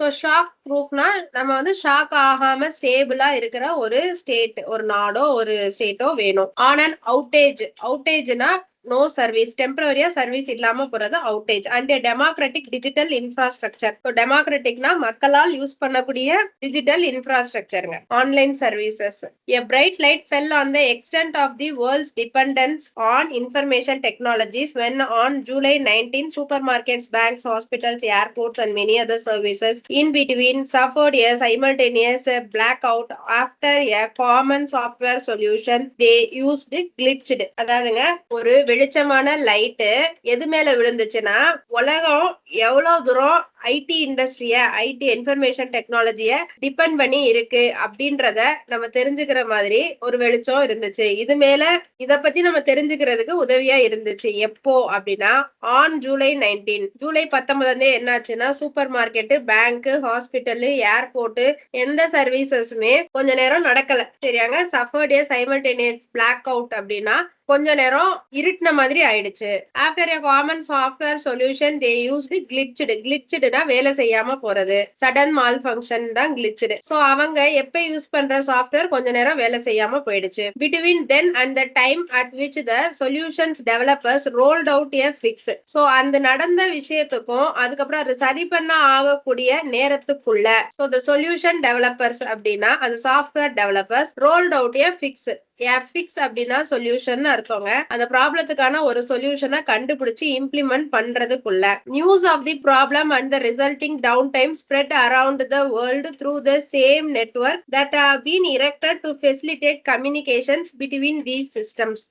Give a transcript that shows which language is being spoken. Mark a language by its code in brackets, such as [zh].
[ta] So shock ப்ரூஃப்னா நம்ம shock ஆகாம ஸ்டேபிளா இருக்கிற ஒரு ஸ்டேட், ஒரு நாடோ ஒரு ஸ்டேட்டோ வேணும். On and அவுட்டேஜ்னா no service, டெம்பரரியா service இல்லாம போறது outage. [en] And democratic digital infrastructure. [ta] டெமோக்ராட்டிக்னா மக்களால் யூஸ் பண்ணக்கூடிய digital இன்ஃப்ராஸ்ட்ரக்சருங்க, online services. [en] A bright light fell on the extent of the world's dependence on information technologies when on July 19 supermarkets, banks, hospitals, airports and many other services in between suffered a simultaneous blackout after a common software solution they used glitched. [ta] அதாவதுங்க, ஒரு வெளிச்சமான light எது மேல விழுந்துச்சுன்னா, உலகம் எவ்வளவு தூரம் ID இண்டஸ்ட்ரிய, ID information டெக்னாலஜிய depend பண்ணி இருக்கு அப்படின்றத நம்ம தெரிஞ்சுக்கிற மாதிரி ஒரு வெளிச்சம் இருந்துச்சு. இது மேல இத பத்தி நம்ம தெரிஞ்சுக்கிறதுக்கு உதவியா இருந்துச்சு. எப்போ அப்படின்னா ஆன் ஜூலை 19, ஜூலை 19 என்னாச்சுன்னா, super market, bank, hospital, airport எந்த சர்வீசஸுமே கொஞ்ச நேரம் நடக்கல. சரியாங்க. [en] suffered a simultaneous blackout [ta] அப்படின்னா கொஞ்ச நேரம் இருட்டின மாதிரி ஆயிடுச்சு. [en] after a common software solution they used glitchedனா [ta] வேலை செய்யாம போறது. சடன் மால் ஃபங்க்ஷன் தான் glitched. சோ அவங்க எப்ப யூஸ் பண்ற சாஃப்ட்வேர் கொஞ்ச நேரம் வேலை செய்யாம போயிடுச்சு. [en] Between then and the time at which the solutions developers rolled out a fix. [ta] So அந்த நடந்த விஷயத்துக்கும் அதுக்கப்புறம் அது சரி பண்ண ஆகக்கூடிய நேரத்துக்குள்ள, [en] so the solution developers [ta] அப்படின்னா அந்த software developers [en] rolled out a fix. [ta] Fix அப்படின்னா சொல்யூஷன் அர்த்தங்க. அந்த ப்ராப்ளத்துக்கான ஒரு சொல்யூஷனை கண்டுபிடிச்சு implement பண்றதுக்குள்ள [en] News of the problem and the resulting downtime spread around the world through the same network that have been erected to facilitate communications between these systems.